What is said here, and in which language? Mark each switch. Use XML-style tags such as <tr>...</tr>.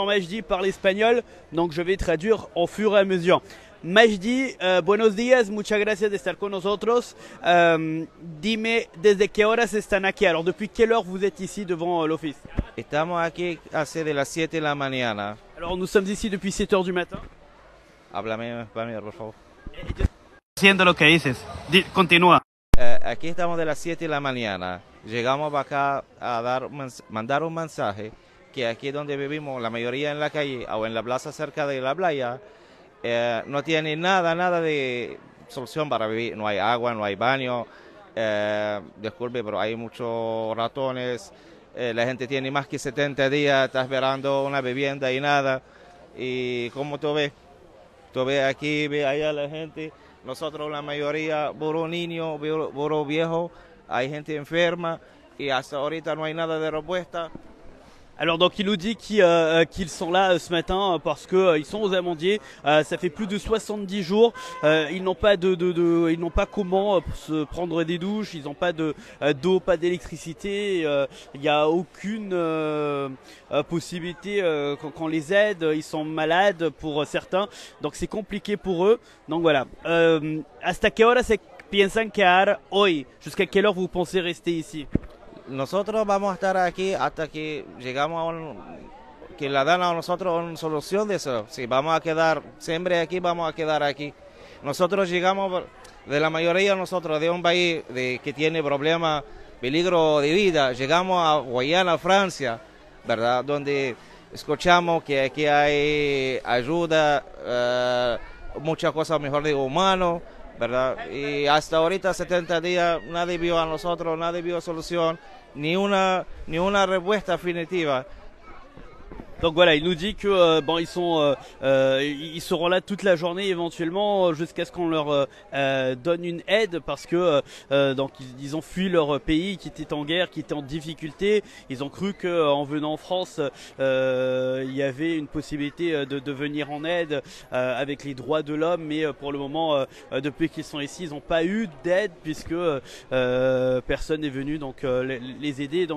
<fr>Alors Majdi parle espagnol, donc je vais traduire au fur et à mesure.</fr> <es>Majdi, buenos días, muchas gracias de estar con nosotros. Dime, ¿desde qué horas están aquí?</es> <fr>Alors depuis quelle heure vous êtes ici devant l'office?</fr> <es>Estamos aquí hace de las 7 de la mañana.</es> <fr>Alors nous sommes ici depuis 7 heures du matin.</fr> <es>Háblame en español, por favor. Haciendo lo que dices. Continúa. Aquí estamos de las 7 de la mañana. Llegamos acá a mandar un mensaje que aquí donde vivimos, la mayoría en la calle o en la plaza cerca de la playa, no tiene nada de solución para vivir. No hay agua, no hay baño. Disculpe, pero hay muchos ratones. La gente tiene más que 70 días, está esperando una vivienda y nada. Y como tú ves aquí, ve allá la gente. Nosotros la mayoría, puro niño, puro viejo, hay gente enferma y hasta ahorita no hay nada de respuesta.</es> <fr>Alors donc il nous dit qu'ils sont là ce matin parce que ils sont aux amandiers. Ça fait plus de 70 jours. Ils n'ont pas ils n'ont pas comment se prendre des douches. Ils n'ont pas d'eau, pas d'électricité. Il n'y a aucune possibilité qu'on les aide. Ils sont malades pour certains. Donc c'est compliqué pour eux. Donc voilà.</fr> <es>¿Hasta qué hora se piensan quedar hoy?</es> <fr>¿Jusqu'à quelle heure vous pensez rester ici?</fr> <es>Nosotros vamos a estar aquí hasta que llegamos que la dan a nosotros una solución de eso. Si vamos a quedar siempre aquí, vamos a quedar aquí. Nosotros llegamos, de la mayoría de nosotros, de un país que tiene problemas, peligro de vida. Llegamos a Guayana, Francia, ¿verdad? Donde escuchamos que aquí hay ayuda, muchas cosas mejor de humano, ¿verdad? Y hasta ahorita 70 días nadie vio a nosotros, nadie vio solución, ni una respuesta definitiva.</es> <fr>Donc voilà, il nous dit que bon, ils seront là toute la journée éventuellement jusqu'à ce qu'on leur donne une aide parce que donc ils ont fui leur pays qui était en guerre, qui était en difficulté. Ils ont cru que en venant en France, il y avait une possibilité de venir en aide avec les droits de l'homme, mais pour le moment, depuis qu'ils sont ici, ils n'ont pas eu d'aide puisque personne n'est venu donc les aider.</fr>